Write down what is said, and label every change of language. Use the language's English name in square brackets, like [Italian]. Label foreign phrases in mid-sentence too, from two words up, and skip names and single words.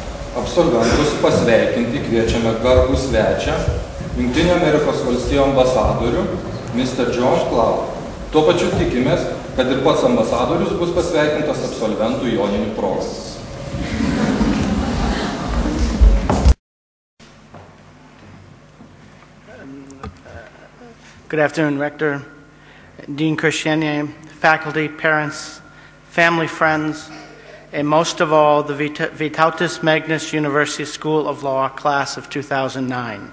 [Lithuanian] absolventus pasveikinti kviečiame garbų svečią, Jungtinių Amerikos valstijų ambasadorių, Mr. John Cloud. Tuo pačiu tikimės, kad ir pats ambasadorius bus pasveikintas absolventų joninių proga. [English] Good afternoon, Rector, Dean Christiania, faculty, parents, family, friends, and most of all, the Vytautas Magnus University School of Law class of 2009.